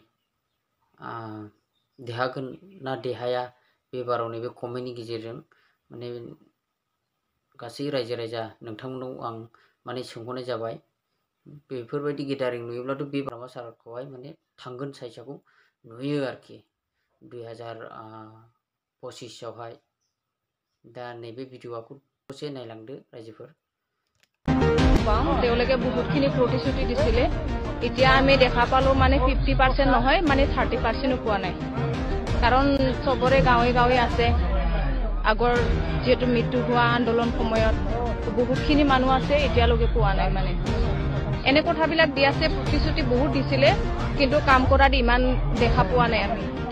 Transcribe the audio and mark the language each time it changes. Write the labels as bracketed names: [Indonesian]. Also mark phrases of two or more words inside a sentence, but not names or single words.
[Bodo] देहागोन ना देहाया बे बाराव नैबे कमेन्टनि गेजेरजों माने गासै रायजो राजा नोंथांमोनाव आं माने सोंहरनाय जाबाय बेफोरबायदि गेदारिं नुयोब्लाथ' बे हाग्रामा साराखौहाय माने थांगोन साइसआव नुयो आरोखि 2025 आवहाय दा नैबे भिडिअखौ दसे नायलांदो रायजोफोर [Assamese] তেওঁলোকে বহুতখিনি প্ৰতিশ্ৰুতি দিছিলে এতিয়া আমি দেখা পালো মানে 50% নহয় মানে 30% পোৱা নাই কাৰণ সবৰে গাঁৱে আছে আগৰ যেহেতু মৃত্যু হোৱা আন্দোলন সময়ত বহুতখিনি মানুহ আছে এতিয়ালৈকে পোৱা নাই মানে এনে কথাবিলাক দি আছে প্ৰতিশ্ৰুতি বহুত দিছিলে কিন্তু কাম কৰাত ইমান দেখা পোৱা নাই আমি